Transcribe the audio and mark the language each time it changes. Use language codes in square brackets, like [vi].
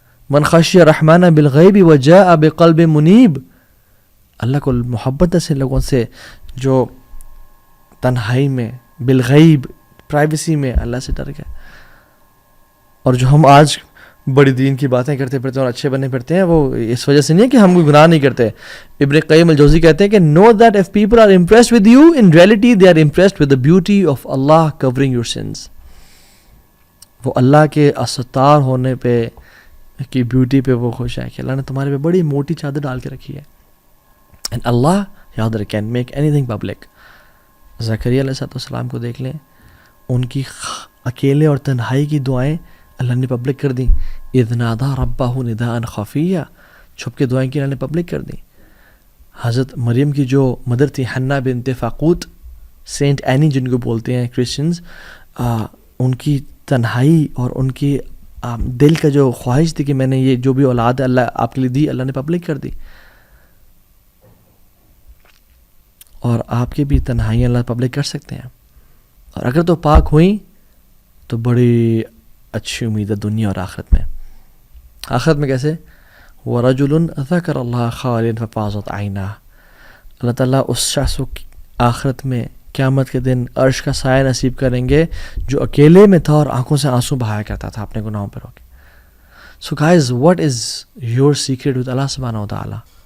[ar] من خشی الرحمن بالغیب وجاء بقلب منیب, [ur] اللہ کو محبت ہے لوگوں سے جو تنہائی میں بالغیب پرائیویسی میں اللہ سے ڈر گئے. اور جو ہم آج بڑی دین کی باتیں کرتے پھرتے ہیں اور اچھے بنے پھرتے ہیں, وہ اس وجہ سے نہیں ہے کہ ہم کوئی گناہ نہیں کرتے. [en] Ibn Qayyim Aljawzi [ur] کہتے ہیں کہ [en] know that if people are impressed with you, in reality they are impressed with the beauty of Allah covering your sins. [ur] وہ اللہ کے استار ہونے پہ کی بیوٹی پہ وہ خوش ہے کہ اللہ نے تمہارے پہ بڑی موٹی چادر ڈال کے رکھی ہے. [en] and Allah [ur] یاد رکھ [en] can make anything public. [ur] زکریا علیہ السلام کو دیکھ لیں, ان کی اکیلے اور تنہائی کی دعائیں اللہ نے پبلک کر دیں. [ar] اذ نادى ربه نداء خفيا, [ur] چھپ کے دعائیں کی اللہ نے پبلک کر دیں. حضرت مریم کی جو مدر تھی حنا بنت فاقوت, سینٹ اینی جن کو بولتے ہیں کرسچنز, ان کی تنہائی اور ان کی دل کا جو خواہش تھی کہ میں نے یہ جو بھی اولاد اللہ آپ کے لیے دی, اللہ نے پبلک کر دی. اور آپ کی بھی تنہائیاں اللہ پبلک کر سکتے ہیں, اور اگر تو پاک ہوئیں تو بڑی اچھی امید ہے دنیا اور آخرت میں. آخرت میں کیسے؟ [ar] وَرَجُلٌ ذَكَرَ اللَّهَ خَالِيًا فَفَاضَتْ عَيْنَاهُ, [ur] اللہ تعالیٰ اس شخص کو آخرت میں قیامت کے دن عرش کا سایہ نصیب کریں گے جو اکیلے میں تھا اور آنکھوں سے آنسو بہایا کرتا تھا اپنے گناہوں پر ہو کے. [en] So guys, what is your secret with Allah subhanahu wa ta'ala?